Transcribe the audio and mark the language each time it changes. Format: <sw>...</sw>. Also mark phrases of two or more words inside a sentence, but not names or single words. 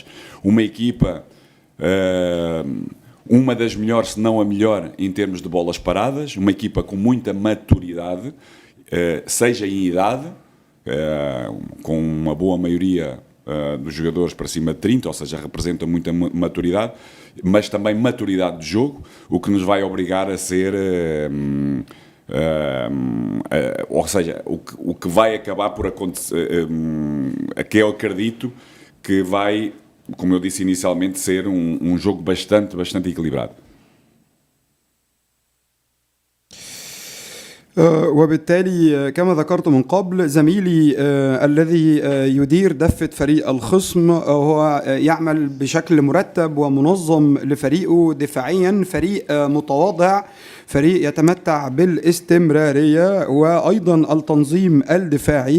<pt>Uma equipa uma das melhores, se não a melhor, em termos de bolas paradas, uma equipa com muita maturidade, seja em idade, com uma boa maioria dos jogadores para cima de 30, ou seja, representa muita maturidade, mas também maturidade de jogo, o que nos vai obrigar a ser, ou seja, o que vai acabar por acontecer, que eu acredito que vai, como eu disse inicialmente, ser jogo bastante equilibrado.</pt> <ar>وبالتالي كما ذكرت من قبل زميلي الذي يدير دفة فريق الخصم هو يعمل بشكل مرتب ومنظم لفريقه دفاعيا، فريق متواضع، فريق يتمتع بالاستمرارية وأيضا التنظيم الدفاعي.</ar>